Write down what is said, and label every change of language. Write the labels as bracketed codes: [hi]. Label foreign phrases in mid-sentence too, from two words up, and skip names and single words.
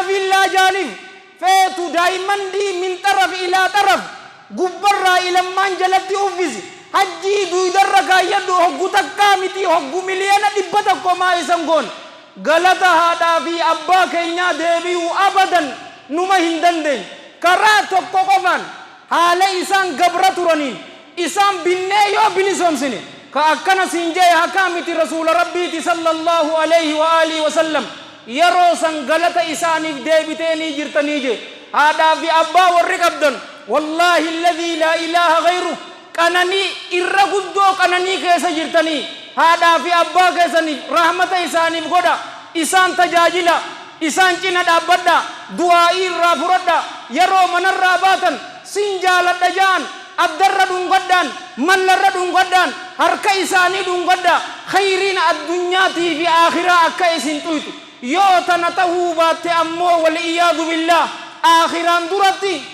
[om] villaa jaaniif feetu daa'imandii [ar] من طرف إلى طرف [om] gubbarraa ilammaan jalatti uffisi hajjii duudarra kaayyadhu hoggu takkaa miti hoggu miliyoona 100 maa isan goon galata haadhaa fi abbaa keenyaa deebi'uu abadan numa hin dandeenye karaa tokko qofaan haala isaan gabra turaniin isaan binnee yoo bilisoomsine ka akkana siin jee hakaa miti rasuula rabbiiti sallallahu [ar] عليه وآله وسلم [om] yeroo san galata isaaniif deebiteenii jirtanii je haadhaa fi abbaa warri qabdan wallaahi [ar] الذي لا إله غيره [om] qananii irra guddoo qananii keessa jirtanii haadhaa fi abbaa keessaniif rahmata isaaniif godha isaan tajaajila isaan cina dhaabbadha du'aa'ii irraa furadha yeroo manarraa baatan siin jaaladha jaan addarra dhungadhaan mallarra dhungadhaan harka isaanii dhungadha khayriin addunyaatii fi aakhiraa akka isin tuytu yoo tana tahuu baatte ammoo [ar] والعياذ بالله [om] aakhiraan duratti